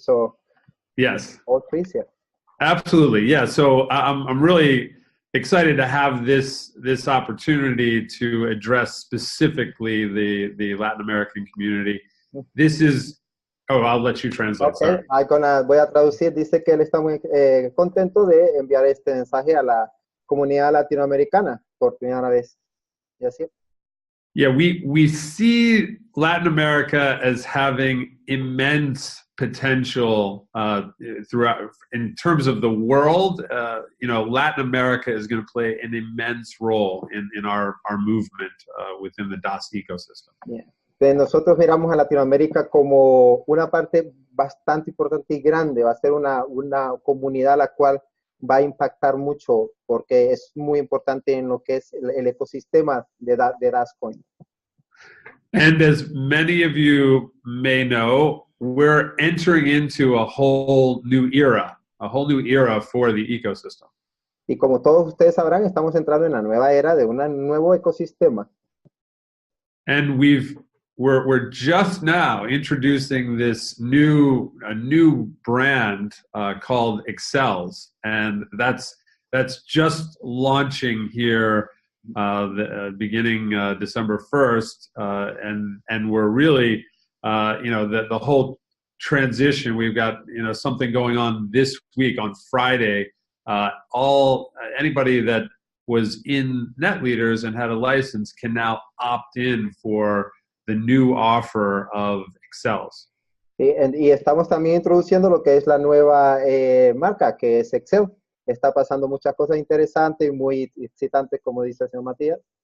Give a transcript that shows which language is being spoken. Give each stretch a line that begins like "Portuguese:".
English: So yes, all please here. Absolutely. Yeah. So I'm really excited to have this opportunity to address specifically the Latin American community. This is. Oh, I'll let you translate.
Spanish: Okay, voy a traducir. Dice que él está muy contento de enviar este mensaje a la comunidad latinoamericana por primera vez. ¿Y así?
English: Yeah, we see Latin America as having immense potential throughout in terms of the world. Latin America is going to play an immense role in our movement within the DAS ecosystem. Yeah.
Spanish: Nosotros miramos a Latinoamérica como una parte bastante importante y grande. Va a ser una comunidad a la cual va a impactar mucho porque es muy importante en lo que es el ecosistema de DASCOIN.
English: And as many of you may know, we're entering into a whole new era for the ecosystem.
Spanish: Y como todos ustedes sabrán, estamos entrando en la nueva era de un nuevo ecosistema.
English: And we're just now introducing a new brand called EXCELZ, and that's just launching here beginning December 1st, and we're really the whole transition. We've got something going on this week on Friday. Anybody that was in NetLeaders and had a license can now opt in for the new offer of EXCELZ.
Spanish: Y estamos también introduciendo lo que es la nueva marca, que es Excel. Está pasando muchas cosas interesantes y muy excitantes, como dice el señor Matías.